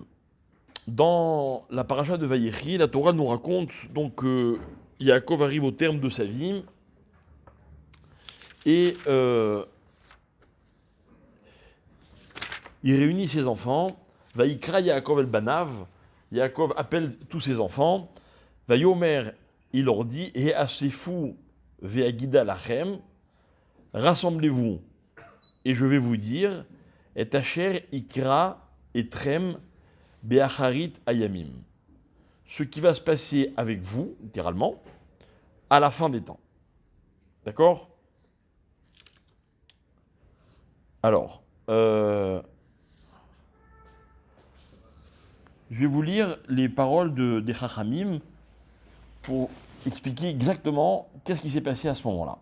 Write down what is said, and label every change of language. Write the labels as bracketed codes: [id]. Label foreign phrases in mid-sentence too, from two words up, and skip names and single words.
[fr] Dans la paracha de Vayechi, la Torah nous raconte donc que Yaakov arrive au terme de sa vie et il réunit ses enfants. [he] ויקרא יעקב אל בניו. [fr] Yaakov appelle tous ses enfants. [he] ויאמר, [fr] il leur dit, [he] האספו ואגידה לכם, [fr] rassemblez-vous, et je vais vous dire, [he] את אשר יקרא אתכם באחרית הימים. [fr] Ce qui va se passer avec vous, littéralement, à la fin des temps. D'accord? Alors, je vais vous lire les paroles des Chachamim pour expliquer exactement qu'est-ce qui s'est passé à ce moment-là.